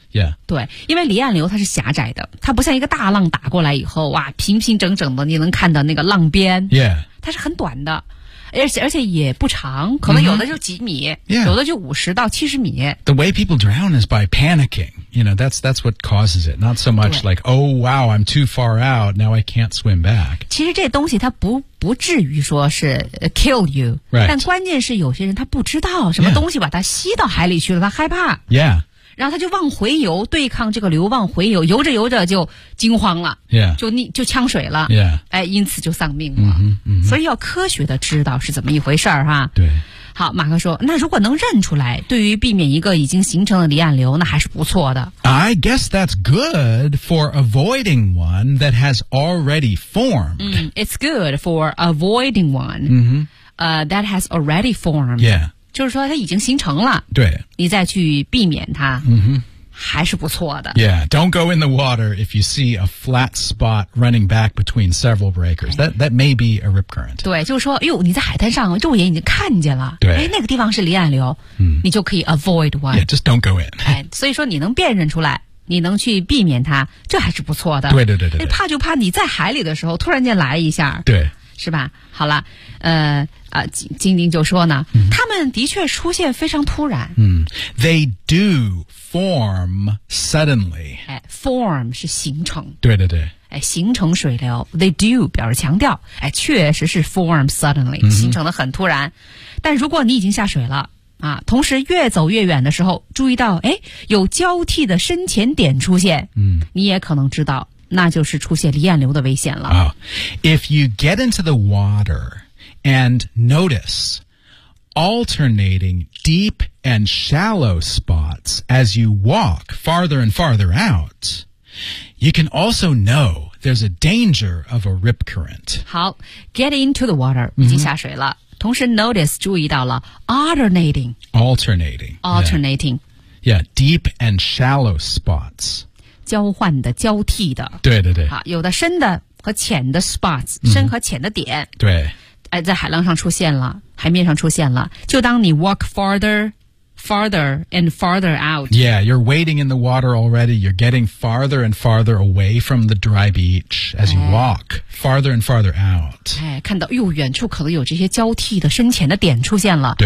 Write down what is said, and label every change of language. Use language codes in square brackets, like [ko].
[en] Yeah. [zh] 对，因为离岸流它是狭窄的，它不像一个大浪打过来以后，哇，平平整整的，你能看到那个浪边。 [en] Yeah. [zh] 它是很短的，而且也不长，可能有的就几米，有的就50到70米。 [en] The way people drown is by panicking. You know, that's what causes it. Not so much like, oh wow, I'm too far out, now I can't swim back. [zh] 其实这东西它不至于说是 [en] kill you. Right. [zh] 但关键是有些人他不知道什么东西把它吸到海里去了，他害怕。 [en] Yeah. [zh] 然后他就往回游，对抗这个流往回游，游着游着就惊慌了， [en] yeah. [zh] 就呛水了， [en] yeah. [zh] 哎，因此就丧命了。 [en] Mm-hmm, mm-hmm. [zh] 所以要科学的知道是怎么一回事儿哈。对，好，马克说，那如果能认出来，对于避免一个已经形成的离岸流，那还是不错的。 [en] I guess that's good for avoiding one that has already formed. It's good for avoiding one, that has already formed. Yeah. [zh] 就是说它已经形成了，对，你再去避免它，还是不错的。 [en] Yeah, don't go in the water if you see a flat spot running back between several breakers. That may be a rip current. [zh] 对，就是说，哎呦，你在海滩上，肉眼已经看见了，对，哎，那个地方是离岸流，你就可以 [en] avoid one. Yeah, just don't go in. [zh] 哎，所以说你能辨认出来。你能去避免它，这还是不错的。对对对 对。怕就怕你在海里的时候突然间来一下。对。是吧？好了，晶晶就说呢，他们的确出现非常突然。 [en] They do form suddenly. [zh] Form 是形成。对对对。形成水流 ， [en] they do [zh] 表示强调。确实是 [en] form suddenly， [zh] 形成的很突然。但如果你已经下水了。啊，同时越走越远的时候，注意到哎，有交替的深浅点出现，你也可能知道，那就是出现离岸流的危险了。 [en] If you get into the water and notice alternating deep and shallow spots as you walk farther and farther out, you can also know. There's a danger of a rip current. [zh] 好 [en] get into the water, [zh] 已经下水了。同时 [en] notice, [zh] 注意到了 [en] alternating. Alternating. Alternating. Yeah. Yeah, deep and shallow spots. [zh] 交换的交替的。对对对。好有的深的和浅的 spots, 深和浅的点。对。在海浪上出现了海面上出现了。就当你 [en] walk farther and farther out. Yeah, you're wading in the water already. You're getting farther and farther away from the dry beach as you walk farther and farther out. [zh] 看到又远处可能有这些交替的深浅的点出现了。